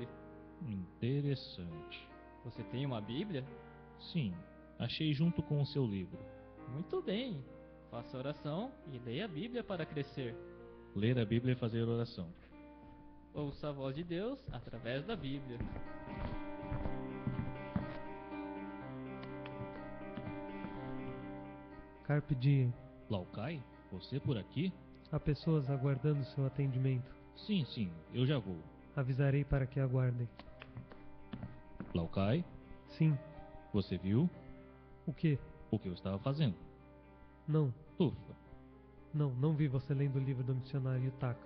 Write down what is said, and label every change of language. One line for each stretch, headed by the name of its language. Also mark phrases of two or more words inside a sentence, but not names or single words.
Portuguese: Interessante. Você tem uma Bíblia? Sim, achei junto com o seu livro. Muito bem. Faça oração e leia a Bíblia para crescer. Ler a Bíblia e fazer oração. Ouça a voz de Deus através da Bíblia.
Latin: Carpe diem.
Portuguese: Laukai, você por aqui? Há pessoas aguardando seu atendimento. Sim, eu já vou. Avisarei para que aguardem. Laukai? Sim. Você viu? O quê? O que eu estava fazendo? Não. Ufa. Não vi você lendo o livro do missionário Yutaka.